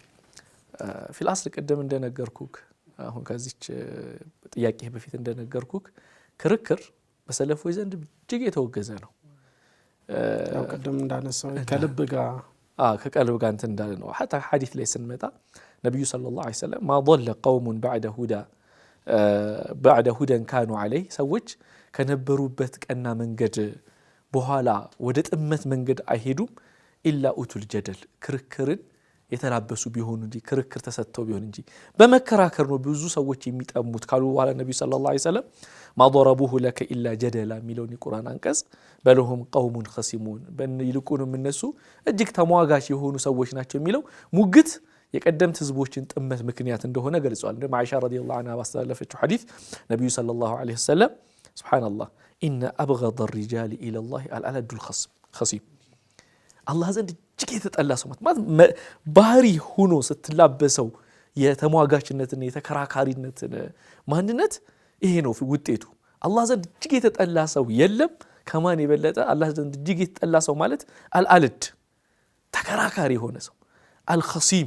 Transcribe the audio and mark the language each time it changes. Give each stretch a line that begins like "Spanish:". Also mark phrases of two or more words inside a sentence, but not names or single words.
Arabic: في الأصل
Amharic: ቀደም እንደነገርኩክ አሁን ከዚች ጥያቄ በፊት እንደነገርኩክ ክርክር በሰለፎች ዘንድ እጅግ የተወገዘ ነው። ያው ቀደም እንዳነሳው ከልብ ጋር ከቀልብ ጋር እንትን እንዳለ ነው حتى ሐዲስ ላይ ስንመጣ ነብዩ
Arabic: صلى الله عليه وسلم ما ضل قوم بعد هدى كانوا عليه
Amharic: ሰዎች ከነበሩበት ቀና መንገድ በኋላ ወደ ጥመት መንገድ አይሄዱም
Arabic: إلا أوتوا الجدل
Amharic: ክርክርን የተላበሱ ቢሆኑ እንጂ ክርክር ተሰጥተው ቢሆን እንጂ በመከራከር ነው ብዙ ሰዎች የሚጠሙት ካሉ በኋላ ነብዩ
Arabic: صلى الله عليه وسلم ما ضربوه لك الا جدلا
Amharic: ሚለውን የቁርአን አንቀጽ በለሁም
Arabic: قوم خصمون
Amharic: በይልቁንም እነሱ እጅግ ተሟጋች የሆኑ ሰዎች ናቸው የሚለው ሙግት የቀደምት ህዝቦችን ጥመት ምክንያት እንደሆነ ገልጿል። እንደ አይሻ
Arabic: رضي الله عنها
Amharic: ባስተላለፈችው ሐዲስ ነብዩ
Arabic: صلى الله عليه وسلم سبحان الله إن أبغض الرجال الى الله الألد الخصيم
Amharic: አላህ ዘንድ እጅግ የተጠላ ሰው ማለት ባህሪ ሆኖ ስትላበሰው የተሟጋችነትና የተከራካሪነትን ማንነት ይሄ ነው ውጤቱ። አላህ ዘንድ እጅግ የተጠላ ሰው የለም ከማን የበለጠ አላህ ዘንድ እጅግ የተጠላ ሰው ማለት አልአልድ ተከራካሪ የሆነ ሰው አልኸሲም